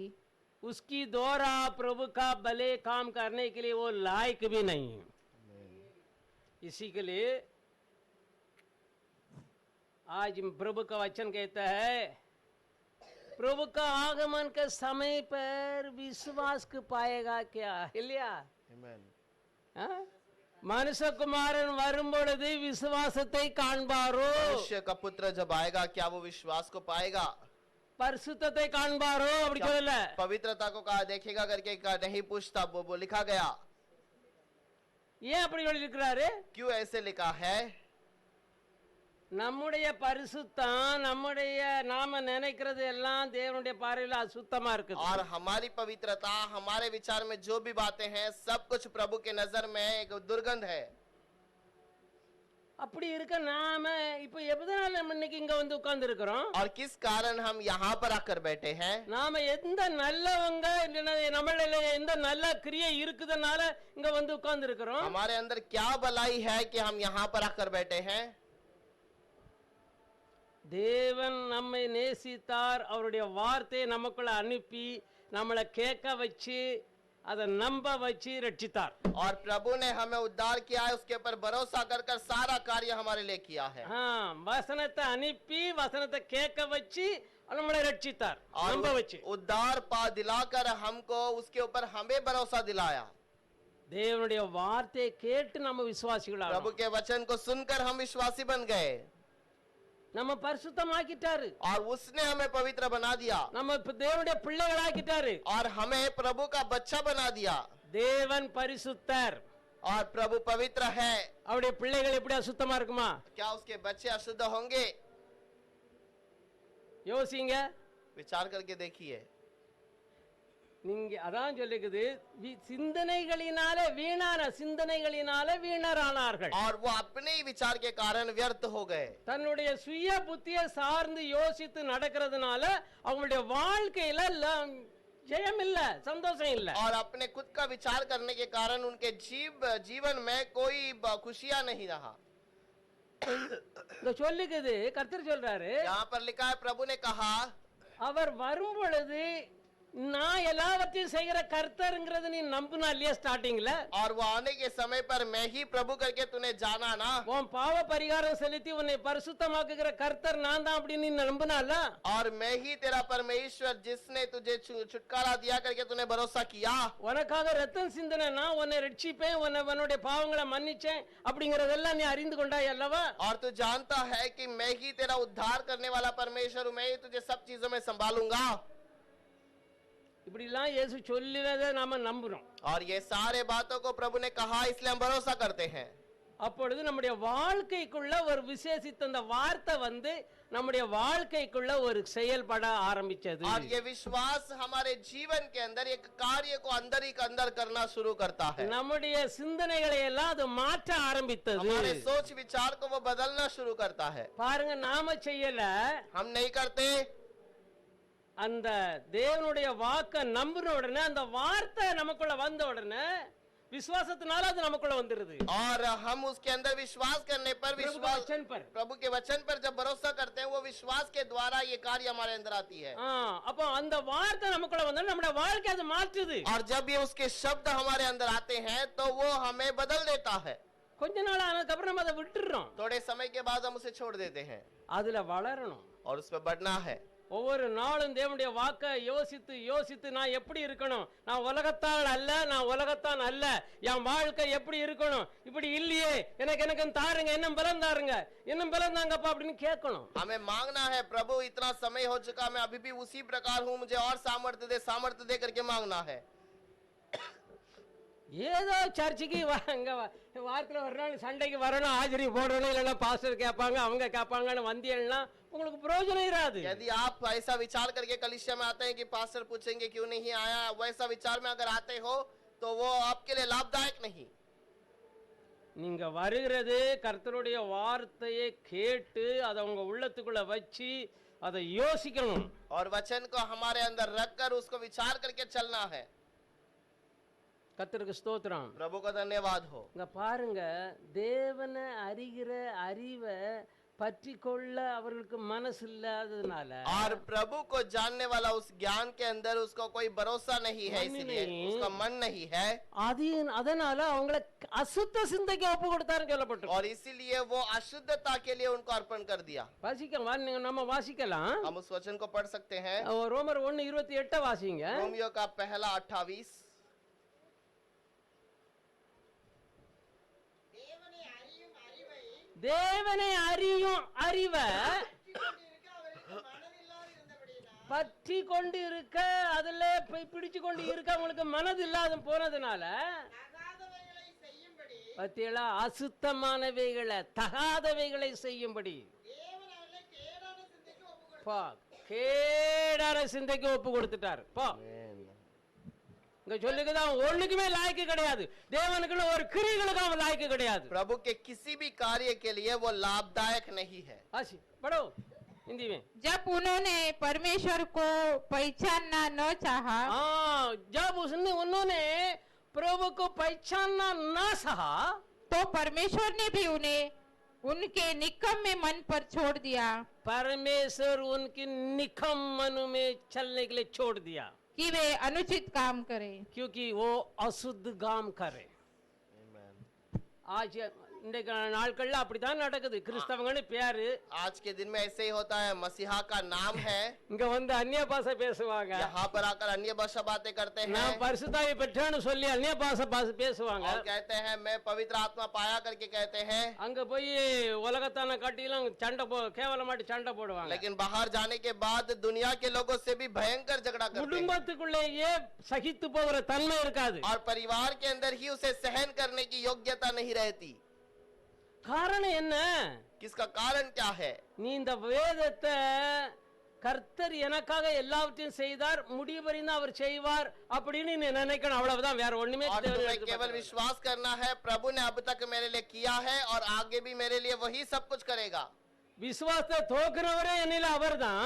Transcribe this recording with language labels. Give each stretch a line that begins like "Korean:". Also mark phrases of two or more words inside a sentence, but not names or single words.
Hindi: उसकी द्वारा प्रभु का भले काम करने के लिए वो लायक भी नहीं है. इसी के लिए आज प्रभु का वचन कहता है प्रभु का आगमन के समय पर विश्वास को पाएगा क्या இல்லையா Amen.
Tamil: மனுஷகுமாரன் வரும்பொழுது விசுவாசத்தை காண்பாரோ
Hindi: मनुष्य का पुत्र जब आएगा क्या वो विश्वास को पाएगा?
Tamil: பரிசுத்தத்தை காண்பாரோ அப்படி சொல்லல
Hindi: पवित्रता को कहा देखेगा करके नहीं पूछता, वो लिखा गया।
Tamil: ஏன் அப்படி சொல்லியிருக்கிறாரு
Hindi: क्यों ऐसे लिखा है?
Tamil: நம்முடைய பரிசுத்தம் நம்முடைய நாம நினைக்கிறது எல்லாம் தேவனுடைய பார்வையில அசுத்தமா இருக்குது
Hindi: और हमारी पवित्रता, हमारे विचार में जो भी बातें हैं, सब कुछ प्रभु के नजर में एक दुर्गंध है।
Tamil: அப்படி இருக்க நாம இப்ப எதனால நம்ம இன்னைக்கு இங்க வந்து உட்கார்ந்து இருக்கிறோம்
Hindi: और किस कारण हम यहाँ पर आकर बैठे हैं?
Tamil: நாம எந்த நல்லவங்க இல்லைன்னா நம்மள எந்த நல்ல கிரியை இருக்குதுனால இங்க வந்து உட்கார்ந்து இருக்கிறோம்
Hindi: हमारे अंदर क्या भलाई है कि हम यहाँ पर आकर बैठे हैं?
Tamil: தேவன் நம்மை நேசித்தார் அவருடைய வார்த்தையை நமக்குள்ள அனுப்பி நம்மளை கேட்க வச்சு அதை நம்ப வச்சு ரட்சித்தார்
Hindi: और प्रभु ने हमें उद्धार किया है, उसके ऊपर भरोसा कर कर सारा कार्य हमारे लिए किया है।
Tamil: வசனத்தை அனுப்பி வசனத்தை கேட்க வச்சு நம்மளை ரட்சித்தார் நம்ப
Hindi: और
Tamil: வச்சு
Hindi: उद्धार पा दिलाकर हमको उसके ऊपर हमें भरोसा दिलाया।
Tamil: தேவனுடைய வார்த்தையை கேட்டு நம்ம விசுவாசிகளா
Hindi: प्रभु के वचन को सुनकर हम विश्वासी बन गए
Tamil: நம்ம பரிசுத்தமாக்கிட்டாரு
Hindi: और उसने हमें पवित्र बना दिया
Tamil: நம்ம தேவனுடைய பிள்ளைகளாக்கிட்டாரு
Hindi: और हमें प्रभु का बच्चा बना दिया।
Tamil: தேவன் பரிசுத்தர்
Hindi: और प्रभु पवित्र है,
Tamil: அவருடைய பிள்ளைகள் எப்படி அசுத்தமா இருக்குமா
Hindi: क्या उसके बच्चे अशुद्ध होंगे?
Tamil: யோசிங்க
Hindi: विचार करके देखिए।
Tamil: நீங்க அதான் சொல்லிக்குது சிந்தனைகளினால வீணரானார்கள்
Hindi: और वो अपने ही विचार के कारण व्यर्थ हो गए।
Tamil: தன்னுடைய சுய புத்தியை சார்ந்து யோசித்து நடக்கிறதுனால அவங்களுடைய வாழ்க்கையில ஜெயம் இல்ல சந்தோஷம் இல்ல
Hindi: और अपने खुद का विचार करने के कारण उनके जीवन में कोई खुशियां नहीं रहा।
Tamil: இங்க சொல்லிக்குது கர்த்தர் சொல்றாரு
Hindi: यहाँ पर लिखा है, प्रभु ने कहा
Tamil: அவர் வரும் பொழுது நான் எல்லாவற்றையும் செய்கிற கர்த்தர்ங்கிறது நீ நம்பினா இல்லையா ஸ்டார்டிங்ல
Hindi: और वो आने के समय पर मैं ही प्रभु करके तूने जाना ना,
Tamil: உன் பாவ பரிகாரம் செலுத்தி உன்னை பரிசுத்தமாக்குகிற கர்த்தர் நான் தான் அப்படின்னு நீ நம்பினால
Hindi: और मैं ही तेरा परमेश्वर जिसने तुझे छुटकारा दिया करके तूने भरोसा किया।
Tamil: உனக்காக ரத்தம் சிந்தினேன் நான் உன்னை ரட்சிப்பேன் உன்னுடைய பாவங்களை மன்னிச்சேன் அப்படிங்கறதெல்லாம் நீ அறிந்து கொண்டாய் அல்லவா
Hindi: और तू जानता है कि मैं ही तेरा उद्धार करने वाला परमेश्वर हूं, मैं ही तुझे सब चीजों में संभालूंगा।
Tamil: இப்படி எல்லாம் இயேசு சொல்லினதை நாம நம்புறோம்
Hindi: और ये सारे बातों को प्रभु ने कहा, इसलिए हम भरोसा करते हैं।
Tamil: அப்பொழுது நம்முடைய வாழ்க்கைக்குள்ள ஒரு விசேஷித்த அந்த வார்த்தை வந்து நம்முடைய வாழ்க்கைக்குள்ள ஒரு செயல்பட ஆரம்பிச்சது
Hindi: और ये विश्वास हमारे जीवन के अंदर एक कार्य को अंदर ही अंदर करना शुरू करता है।
Tamil: நம்முடைய சிந்தனைகளை எல்லாம் அது மாற்ற ஆரம்பித்தது
Hindi: हमारे सोच विचार को वो बदलना शुरू करता है।
Tamil: பாருங்க நாம செய்யல
Hindi: हम नहीं करते,
Tamil: அந்த தேவனுடைய வாக்க நம்பின உடனே அந்த வார்த்தை நமக்குள்ள வந்த உடனே விசுவாசத்தினால அது நமக்குள்ள வந்துருது
Hindi: और हम उसके अंदर विश्वास करने पर प्रभु के वचन पर जब भरोसा करते हैं, वो विश्वास के द्वारा ये कार्य हमारे अंदर आती है।
Tamil: அப்போ அந்த வார்த்தை நமக்குள்ள வந்தா நம்முடைய வாழ்க்கை அது மாற்றுது
Hindi: और जब ये उसके शब्द हमारे अंदर आते हैं तो वो हमें बदल देता है।
Tamil: கொஞ்ச நாள் ஆனதுக்கு அப்புறம் நம்ம அதை விட்டுறோம்
Hindi: थोड़े समय के बाद हम उसे छोड़ देते हैं
Tamil: அதுல வளரணும்
Hindi: और उसमें बढ़ना है।
Tamil: ஒவ்வொரு நாளும் தேவனுடைய வாக்க யோசித்து யோசித்து நான் எப்படி இருக்கணும், நான் உலகத்தால் அல்ல, நான் உலகத்தான் அல்ல, என் வாழ்க்கை எப்படி இருக்கணும், இப்படி இல்லையே எனக்கு தாருங்க, இன்னும் பலம் தாருங்க, இன்னும் பலம் தாங்கப்பா அப்படின்னு கேட்கணும்।
Hindi: हमें मांगना है, प्रभु इतना समय हो चुका, मैं अभी भी उसी प्रकार हूँ, मुझे और सामर्थ्य दे करके मांगना है।
Tamil: ஏதோ சர்ச்சுக்கு வாரத்தில் ஒரு நாள் சண்டைக்கு வரணும், ஆஜரி போடணும், இல்லைன்னா பாஸ்டர் கேட்பாங்க, அவங்க கேட்பாங்கன்னு வந்தியல்னா உங்களுக்கு பிரயோஜனம் இராது।
Hindi: यदि आप ऐसा विचार करके कलीसिया में आते हैं कि पास्टर पूछेंगे क्यों नहीं आया, वैसा विचार में अगर आते हो तो वो आपके लिए लाभदायक नहीं।
Tamil: நீங்க வருகிறது கர்த்தருடைய வார்த்தையை கேட்டு அதை உங்க உள்ளத்துக்குள்ள வச்சு அதை யோசிக்கணும்
Hindi: और वचन को हमारे अंदर रखकर उसको विचार करके चलना है।
Tamil: கர்த்தருக்கு ஸ்தோத்திரம்।
Hindi: प्रभु का धन्यवाद हो।
Tamil: இங்க பாருங்க, தேவனை அறிகிற அறிவை பற்றி கொள்ள அவர்களுக்கு மனசு இல்லாததுனால
Hindi: और प्रभु को जानने वाला उस ज्ञान के अंदर उसको कोई भरोसा नहीं है, मन इसलिए नहीं। उसका मन नहीं है
Tamil: அதனால அவங்கள அசுத்த சிந்தைக்கு ஒப்பு கொடுத்தாருன்னு சொல்லப்பட்டு
Hindi: और इसीलिए वो अशुद्धता के लिए उनको अर्पण कर दिया।
Tamil: நம்ம வாசிக்கலாம்
Hindi: हम उस वचन को पढ़ सकते हैं,
Tamil: ரோமர் 1:28 வாசிங்க।
Hindi: रोमियो का पहला 28।
Tamil: தேவனை அறியும் அறிவை தேவனை அறியும் அறிவை பற்றி கொண்டு இருக்க அவர்களுக்கு மனதில்லாது இருந்தபடியினால் பற்றி கொண்டு இருக்க அதுல பிடிச்சு கொண்டு இருக்க அவங்களுக்கு மனது இல்லாத போனதுனால தகாதவைகளை செய்யும்படி பத்தியலா அசுத்தமானவைகளை தகாதவைகளை செய்யும்படி தேவன் அவர்களை கேடான சிந்தைக்கு ஒப்புக்கொடுத்தார். பா கேடான சிந்தைக்கு ஒப்பு கொடுத்துட்டாரு பா இங்க சொல்லுக்குதான் ஒண்ணுக்குமே லாய்க்கு கிடையாது, தேவனுக்குன்னு ஒரு கிரிகளுக்கு அவன் லாய்க்கு கிடையாது।
Hindi: प्रभु के किसी भी कार्य के लिए वो लाभदायक नहीं है। आशी पढ़ो हिंदी में। जब उन्होंने परमेश्वर को पहचानना न चाहा, हाँ, जब उन्होंने प्रभु को पहचानना ना सहा तो परमेश्वर ने भी उन्हें उनके निकम्मे मन पर छोड़ दिया परमेश्वर उनकी निकम मन में चलने के लिए छोड़ दिया, कि वे अनुचित काम करें। क्योंकि वो अशुद्ध काम करे।
Tamil: आज இன்றைக்கு நாட்கள்ல அப்படித்தான் நடக்குது। கிறிஸ்தவங்கன்னு பேரு,
Hindi: आज के दिन में ऐसे ही होता है, मसीहा का नाम है,
Tamil: இங்க வந்து அந்நிய பாஷை பேசுவாங்க,
Hindi: यहाँ पर आकर अन्य भाषा बातें करते हैं
Tamil: நான் பரிசுத்தாவி பெற்றேன்னு சொல்லி அந்நிய பாஷை பேசுவாங்க।
Hindi: और कहते हैं मैं पवित्र आत्मा पाया करके कहते हैं,
Tamil: அங்க போய் உலகத்தான காட்டிலும் சண்டை கேவலமாட்டி சண்டை போடுவாங்க।
Hindi: लेकिन बाहर जाने के बाद दुनिया के लोगों से भी भयंकर झगड़ा करते हैं
Tamil: குடும்பத்துக்குள்ளேயே சகித்து போகிற தன்மை இருக்காது।
Hindi: और परिवार के अंदर ही उसे सहन करने की योग्यता नहीं रहती।
Tamil: காரணம் என்ன?
Hindi: किसका कारण क्या है?
Tamil: நீ இந்த வேதத்தை கர்த்தர் எனக்காக எல்லாவற்றையும் செய்தார், முடிவறிந்து அவர் செய்வார் அப்படின்னு நீ நினைக்கணும், அவ்வளவுதான், வேற ஒண்ணுமே
Hindi: और
Tamil: தேவை
Hindi: तुम्हें
Tamil: இல்லை।
Hindi: केवल विश्वास करना है, प्रभु ने अब तक मेरे लिए किया है और आगे भी मेरे लिए वही सब कुछ करेगा।
Tamil: விசுவாசத்தை தோக்குறவரே என்னில அவர்தான்,